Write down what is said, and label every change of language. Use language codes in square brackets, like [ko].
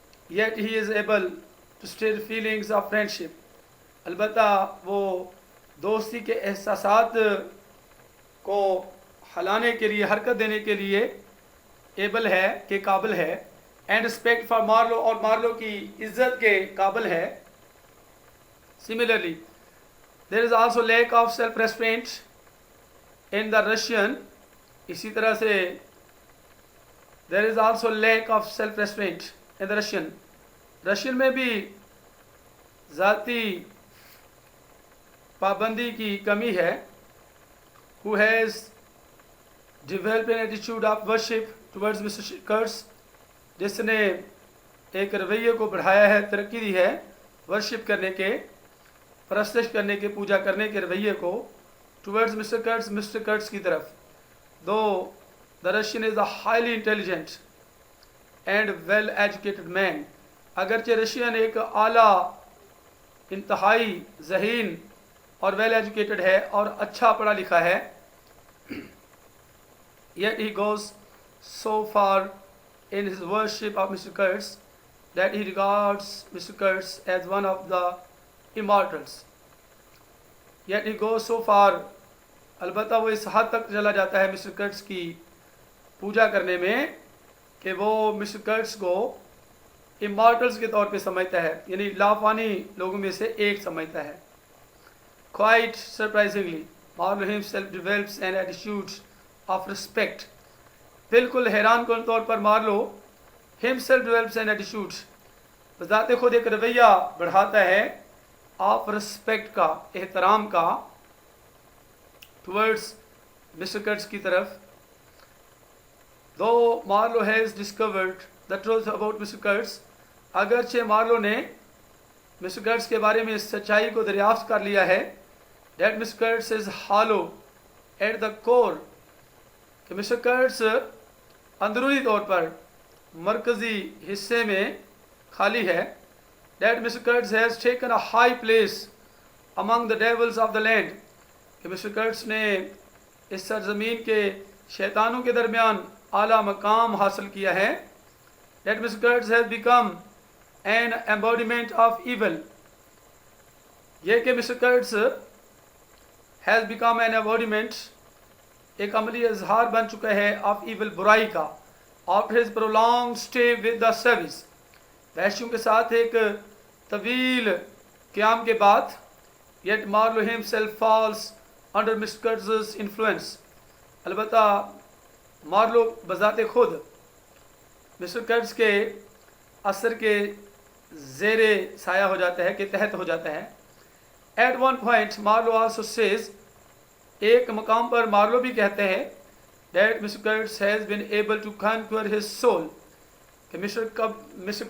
[en] yet he is able to stir feelings of friendship, [ur] البتہ وہ دوستی کے احساسات کو ہلانے کے لیے, حرکت دینے کے لیے ایبل ہے, کہ قابل ہے. [en] and respect for [ur] مارلو, اور مارلو کی عزت کے قابل ہے. [en] similarly there is also lack of self restraint in the Russian, [ur] اسی طرح سے [en] there is also lack of self restraint in the Russian. [ur] Russian میں بھی ذاتی پابندی کی کمی ہے. [en] who has developed an attitude of worship towards Mr. [ur] Kurtz, جس نے ایک رویے کو بڑھایا ہے, ترقی دی ہے ورشپ کرنے کے, پرستش کرنے کے, پوجا کرنے کے رویے کو, [en] towards Mr. Kurtz, [ur] Mr. Kurtz کی طرف. [en] though the Russian is a highly intelligent and well educated man, [ur] اگرچہ رشین ایک اعلیٰ انتہائی ذہین اور ویل ایجوکیٹڈ ہے اور اچھا پڑھا لکھا ہے, [en] yet he goes so far in his worship of Mr. Kurtz that he regards Mr. Kurtz as one of the immortals. Yet he goes so far, [ur] البتہ وہ اس حد تک چلا جاتا ہے مسٹر کرٹس کی پوجا کرنے میں کہ وہ مسٹر کرٹس کو امارٹلز کے طور پہ سمجھتا ہے, یعنی لافانی لوگوں میں سے ایک سمجھتا ہے. [en] Quite surprisingly, Marlowe himself develops an attitude of respect. [ur] بالکل حیران کن طور پر Marlowe [en] himself develops an attitude, [ur] بذات خود ایک رویہ بڑھاتا ہے آف رسپیکٹ کا, احترام کا, [en] towards Mr. Kurtz [ur] کی طرف. [en] Though Marlowe has discovered the truth about Mr. [ur] Kurtz, اگرچہ مارلو نے مسٹر کرٹس کے بارے میں سچائی کو دریافت کر لیا ہے, [en] that Mr. Kurtz is hollow at the core, [ur] کہ مسٹر کرٹس اندرونی طور پر مرکزی حصے میں خالی ہے, [en] that Mr. Kurtz has taken a high place among the devils of the land, [ur] کہ مسٹر کرٹس نے اس سرزمین کے شیطانوں کے درمیان اعلیٰ مقام حاصل کیا ہے. [en] that Mr. Kurtz has become an embodiment of evil, [ur] یہ کہ mister Curtis [en] has become an embodiment, [ur] ایک عملی اظہار بن چکا ہے [en] of evil, [ur] برائی کا, [en] after his prolonged stay with the service, [ur] وحشیوں کے ساتھ ایک طویل قیام کے بعد. [en] yet Marlowe himself falls under Mr. Kurtz's influence, [ur] البتہ مارلو بذات خود مسٹر کرٹس کے اثر کے زیر سایہ ہو جاتا ہے, کہ تحت ہو جاتا ہے. [en] At one point Marlowe also says, [ur] ایک مقام پر مارلو بھی کہتے ہیں [en] that Mr. Kurtz has been able to conquer his soul, کہ Mr.